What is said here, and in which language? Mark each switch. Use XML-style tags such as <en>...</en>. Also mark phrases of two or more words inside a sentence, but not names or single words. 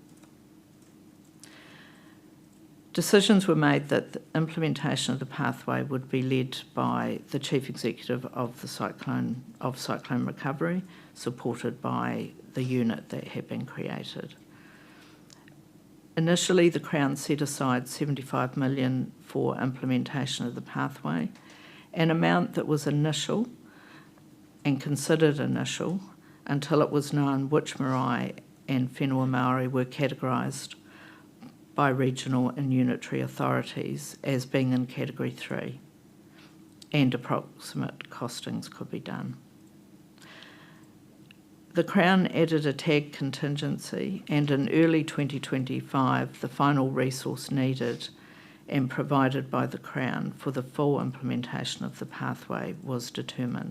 <en>Decisions were made that the implementation of the pathway would be led by the Chief Executive of Cyclone Recovery, supported by the unit that had been created. Initially, the Crown set aside $75 million for implementation of the pathway, an amount that was initial and considered initial until it was known which marae and</en> <mi>whenua Māori</mi> <en>were categorised by regional and unitary authorities as being in Category 3, and approximate costings could be done. The Crown added a tag contingency, and in early 2025, the final resource needed and provided by the Crown for the full implementation of the pathway was determined.</en>